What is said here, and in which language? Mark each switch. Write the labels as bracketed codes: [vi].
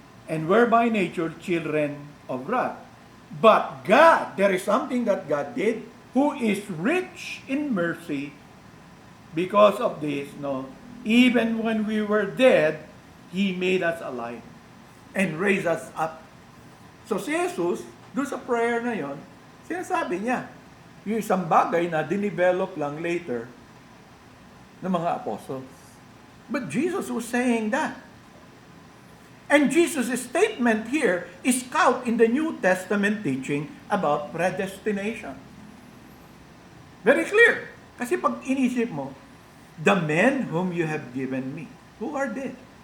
[en] And were by nature children of wrath. But God, there is something that God did, who is rich in mercy, because of this, even when we were dead, He made us alive and raised us up. [tl] So si Jesus, doon sa prayer na yon, sinasabi niya, yung isang bagay na dinevelop lang later ng mga apostles. [en] But Jesus was saying that. And Jesus' statement here is caught in the New Testament teaching about predestination. Very clear. [tl] Kasi pag inisip mo, [en] the men whom you have given me, who are they?